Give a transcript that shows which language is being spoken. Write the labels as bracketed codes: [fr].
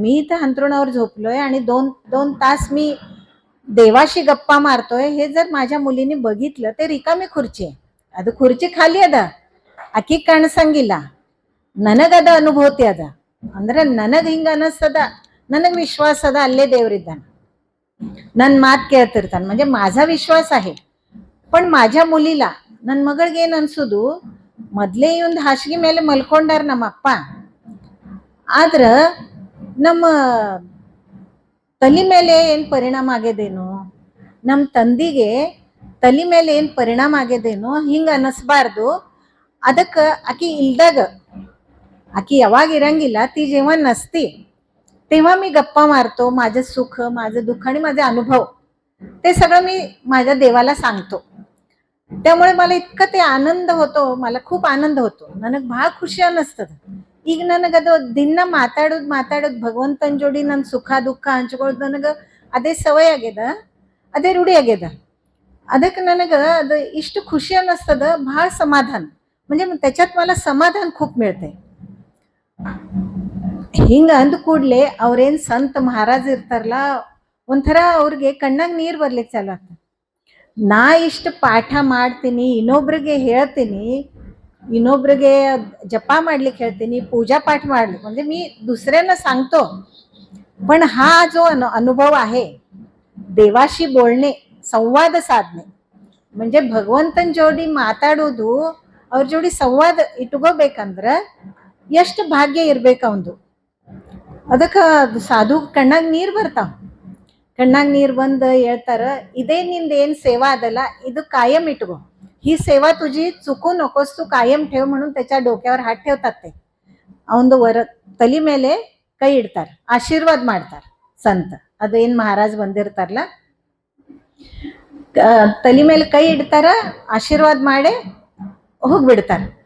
[mr] मी इथं अंथरुणावर झोपलोय आणि 2 तास मी देवाशी गप्पा मारतोय. हे जर माझ्या मुलीने बघितलं, ते रिकामी खुर्ची आहे, [kn] ಅದು खुर्ची ಖಾಲಿ ಅದ, ಆಕಿ ಕಾಣಿಸಂಗಿಲ್ಲ, ನನಗದ ಅನುಭೂತಿ ಅದ. ಅಂದ್ರೆ ನನಗೆ ಹಿಂಗ ಅನಿಸ್ತದ, ನನಗೆ ವಿಶ್ವಾಸ ಅದ ಅಲ್ಲೇ ದೇವ್ರಿದ್ದಾನೆ, ನನ್ನ ಮಾತು ಕೇಳ್ತಿರ್ತಾನೆ. [mr] म्हणजे माझा ವಿಶ್ವಾಸ आहे. पण माझ्या [kn] ಮುಲಿला ನನ್ನ ಮಗಳಿಗೆ ಏನು ಅನ್ಸೋದು, ಮೊದಲೇ ಒಂದು ಹಾಸಿಗೆ ಮೇಲೆ ಮಲ್ಕೊಂಡಾರ ನಮ್ಮ ಅಪ್ಪ, ಆದ್ರ ನಮ್ಮ ತಲೆ ಮೇಲೆ ಏನು ಪರಿಣಾಮ ಆಗ್ಯದೇನೋ, ನಮ್ಮ ತಂದಿಗೆ ತಲೆ ಮೇಲೆ ಏನು ಪರಿಣಾಮ ಆಗ್ಯದೇನೋ ಹಿಂಗೆ ಅನ್ನಿಸ್ಬಾರ್ದು. ಅದಕ್ಕೆ ಆಕಿ ಇಲ್ದಾಗ, आकी यावाग इरंगिला, [mr] ती जेव्हा नसती तेव्हा मी गप्पा मारतो, माझं सुख, माझं दुःख आणि माझे अनुभव ते सगळं मी माझ्या देवाला सांगतो. त्यामुळे मला इतकं ते आनंद होतो, मला खूप आनंद होतो. [kn] ನನಗೆ ಭಾಳ ಖುಷಿ ಅನ್ನಿಸ್ತದೆ. ಈಗ ನನಗದು ದಿನ ಮಾತಾಡೋದು ಭಗವಂತನ ಜೋಡಿ ನನ್ನ ಸುಖ ದುಃಖ ಹಂಚ್ಕೊಳ್ಳೋದು ನನಗೆ ಅದೇ ಸವಯ ಆಗ್ಯದ, ಅದೇ ರೂಢಿ ಆಗ್ಯದ. ಅದಕ್ಕೆ ನನಗೆ ಅದು ಇಷ್ಟು ಖುಷಿ ಅನ್ನಿಸ್ತದ, ಭಾಳ ಸಮಾಧಾನ. [mr] म्हणजे त्याच्यात मला समाधान खूप मिळते. [kn] ಹಿಂಗ ಅಂದ ಕೂಡ್ಲೆ ಅವ್ರೇನ್ ಸಂತ ಮಹಾರಾಜ್ ಇರ್ತಾರಲ್ಲ, ಒಂಥರ ಅವ್ರಿಗೆ ಕಣ್ಣಾಗ ನೀರು ಬರ್ಲಿಕ್ಕೆ ಚಾಲು ಆಗ್ತದೆ. ನಾ ಇಷ್ಟು ಪಾಠ ಮಾಡ್ತೀನಿ, ಇನ್ನೊಬ್ರಿಗೆ ಹೇಳ್ತೀನಿ, ಇನ್ನೊಬ್ರಿಗೆ जप ಮಾಡ್ಲಿಕ್ಕೆ ಹೇಳ್ತೀನಿ, पूजा पाठ ಮಾಡ್ಲಿಕ್ಕೆ, [mr] म्हणजे मी दुसऱ्यांना सांगतो. पण हा जो अनुभव आहे, देवाशी बोलणे, संवाद साधणे, म्हणजे [kn] ಭಗವಂತನ ಜೋಡಿ ಮಾತಾಡೋದು, ಅವ್ರ ಜೋಡಿ ಸಂವಾದ ಇಟ್ಕೋಬೇಕಂದ್ರ ಎಷ್ಟು ಭಾಗ್ಯ ಇರ್ಬೇಕು ಅವಂದು. ಅದಕ್ಕೆ ಸಾಧು ಕಣ್ಣಾಗ ನೀರು ಬರ್ತಾವ. ಕಣ್ಣಾಗ ನೀರು ಬಂದು ಹೇಳ್ತಾರ, ಇದೇ ನಿಂದ ಏನು ಸೇವಾ ಅದಲ್ಲ, ಇದು [mr] कायम इटगो, ही सेवा तुझी चुकू नकोस, तू कायम ठेव. म्हणून त्याच्या डोक्यावर हात ठेवतात. [kn] ते अवंದು ತಲೆ ಮೇಲೆ ಕೈ ಇಡ್ತಾರ, ಆಶೀರ್ವಾದ ಮಾಡ್ತಾರ ಸಂತ. ಅದೇನು ಮಹಾರಾಜ್ ಬಂದಿರ್ತಾರಲ್ಲ, ತಲೆ ಮೇಲೆ ಕೈ ಇಡ್ತಾರ, ಆಶೀರ್ವಾದ ಮಾಡಿ ಹೋಗ್ಬಿಡ್ತಾರ.